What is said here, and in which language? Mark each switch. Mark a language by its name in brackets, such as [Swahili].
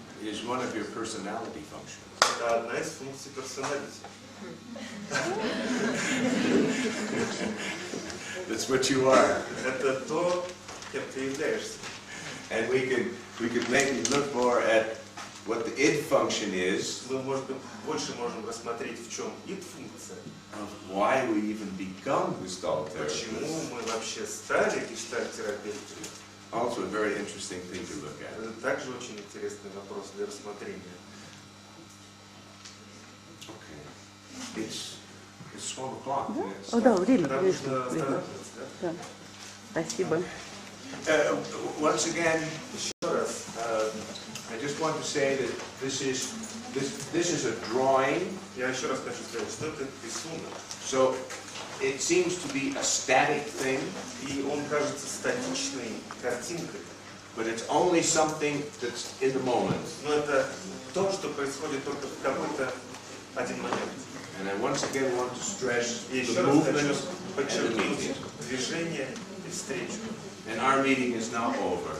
[English] is one of your personality functions. [Russian] – это одна из функций персоналити. [English] That's what you are. [Russian] Это то, кем ты являешься. [English] And we could maybe look more at what the id function is, [Russian] Мы, может быть, больше можем рассмотреть, в чем id-функция. [English] of why we even become Gestalt [Russian] Почему [English] therapists. [Russian] мы вообще стали гештальт-терапевтами? [English] Also a very interesting thing to look at. [Russian] Это также очень интересный вопрос для рассмотрения. [English] Okay. It's 12 o'clock. [Russian] Да? [English] Yes. [Russian] О, да, время, Нам конечно, нужно время. останавливаться, да? Да. Спасибо. [English] Once again, [Russian] Еще раз, [English] I just want to say that this is a drawing, [Russian] я еще раз хочу сказать, что это рисунок, [English] so it seems to be a static thing, [Russian] и он кажется статичной картинкой, [English] but it's only something that's in the moment. [Russian] но это то, что происходит только в какой-то один момент. [English] And I once again want to stress [Russian] И еще [English] the [Russian] раз хочу [English] movement and the [Russian] подчеркнуть [English] meeting. [Russian] движение и встречу. [English] And our meeting is now over.